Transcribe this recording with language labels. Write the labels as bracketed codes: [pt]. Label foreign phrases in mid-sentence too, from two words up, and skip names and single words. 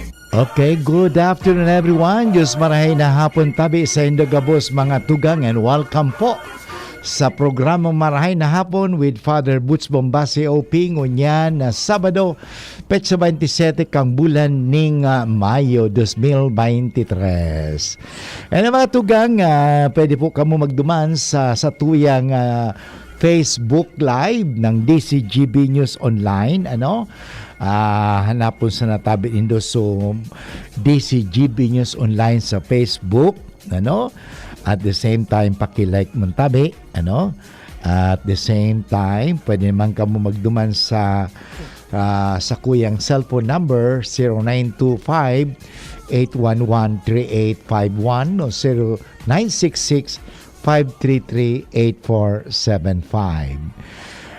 [en] Okay, good afternoon everyone. [bik] Diyos marahay na hapon tabi sa Indogabos mga tugang and welcome po sa programang Marahay na Hapon with Father Butch Bombase O.P. ngunyan na Sabado, Petsa 27 kang bulan ning Mayo 2023. And mga tugang, pwede po kamo magduman sa tuyang Facebook Live ng DCGB News Online, hanapon sa natabit indo so DCGB News Online sa Facebook, [en] at the same time [bik] paki-like mo tabi, [en] at the same time [bik] pwede naman kamo magduman sa kuyang [en] cellphone number [bik] 0925-811-3851 o 0966-533-8475.